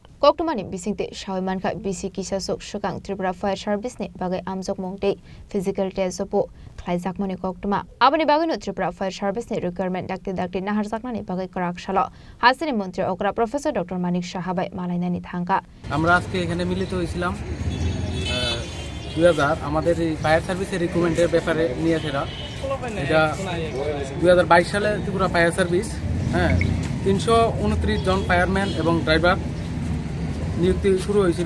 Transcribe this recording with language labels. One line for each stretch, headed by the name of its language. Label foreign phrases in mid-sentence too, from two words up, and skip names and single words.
Kok Borok: Koktumani bisingte Shawiman ka BC Kisasuk Shukang Tripura Fire Service ni bagai amjok mongte
English: physical test
Kok Borok: sopo Klaizak moni koktuma. Abani bagai no Tripura Fire Service ni requirement dakti na harjakna ni bagai Karak Shalo Hasri Montri Ogra Professor Dr. Malik Shahabai Malalani Thangka.
Bangla: আমরা আজকে এখানে মিলিত হয়েছিলাম 2000 আমাদের এই
English: fire service recruitment
Bangla: ব্যাপারে নিয়েছে এটা 2022 সালে ত্রিপুরা ফায়ার সার্ভিস 329 জন ফায়ারম্যান এবং ড্রাইভার নিযুক্তি শুরু হয়েছিল।